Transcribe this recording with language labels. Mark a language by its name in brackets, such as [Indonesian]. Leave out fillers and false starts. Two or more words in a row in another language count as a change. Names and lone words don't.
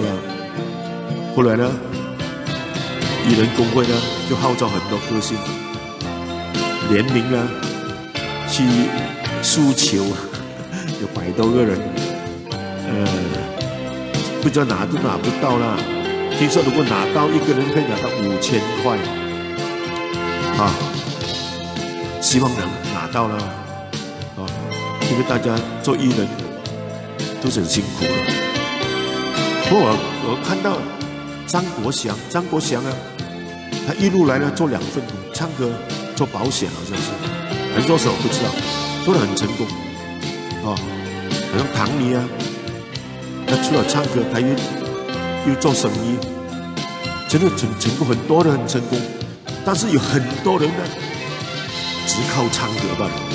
[Chinese] 後來呢，藝人工會呢就號召很多歌星聯名呢去訴求，有100多個人，不知道拿都拿不到啦。聽說如果拿到一個人可以拿到5000塊，啊，希望能拿到啦，啊，因為大家做藝人都是很辛苦的。不過我看到張國祥啊，他一路來呢做2份工，唱歌、做保險好像是，還是做什麼不知道，做得很成功，哦，好像唐尼啊，他除了唱歌，他又做生意，真的很成功，很多人很成功，但是有很多人呢，只靠唱歌罷了。